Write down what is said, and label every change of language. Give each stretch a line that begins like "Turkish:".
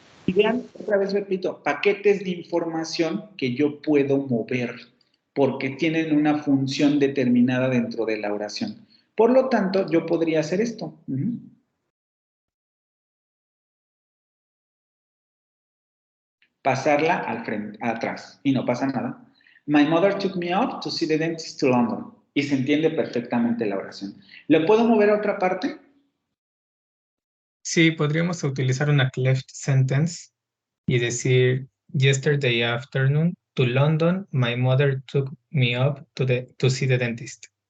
Spanish: Y vean, otra vez repito, paquetes de información que yo puedo mover porque tienen una función determinada dentro de la oración. Por lo tanto, yo podría hacer esto. Pasarla al frente, atrás, y no pasa nada.
English: My mother took me out to see the dentist to London.
Spanish: Y se entiende perfectamente la oración. ¿Le puedo mover a otra parte? Sí, podríamos utilizar una cleft sentence y decir,
English: yesterday afternoon to London, my mother took me up to see the dentist.